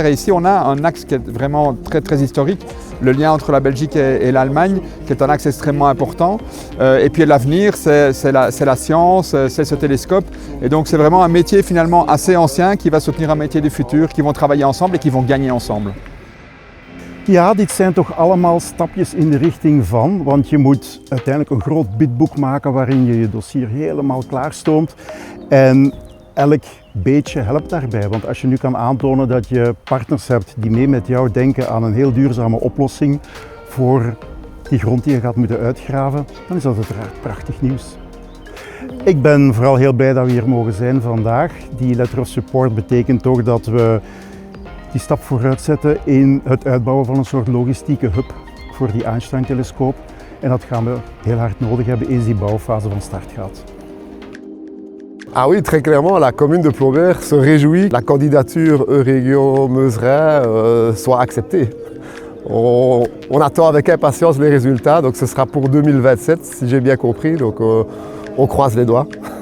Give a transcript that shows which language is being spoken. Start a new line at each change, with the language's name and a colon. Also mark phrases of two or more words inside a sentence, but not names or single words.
French: Et ici on a un axe qui est vraiment très très historique. Le lien entre la Belgique et l'Allemagne, qui est un axe extrêmement important. Et puis l'avenir, c'est la science, c'est ce télescope. Et donc c'est vraiment un métier finalement assez ancien qui va soutenir un métier du futur, qui vont travailler ensemble et qui vont gagner ensemble.
Dutch: Ja, dit zijn toch allemaal stapjes in de richting van, want je moet uiteindelijk een groot bidboek maken waarin je je dossier helemaal klaarstoomt. En elk beetje helpt daarbij, want als je nu kan aantonen dat je partners hebt die mee met jou denken aan een heel duurzame oplossing voor die grond die je gaat moeten uitgraven, dan is dat uiteraard prachtig nieuws. Ik ben vooral heel blij dat we hier mogen zijn vandaag. Die
English: letter of support
Dutch: betekent ook dat we die stap vooruit zetten in het uitbouwen van een soort logistieke hub voor die Einstein-telescoop. En dat gaan we heel hard nodig hebben eens die bouwfase van start gaat.
French: Ah oui, très clairement, la commune de Plombert se réjouit que la candidature Eurégion-Meuserain soit acceptée. On attend avec impatience les résultats, donc ce sera pour 2027 si j'ai bien compris, donc on croise les doigts.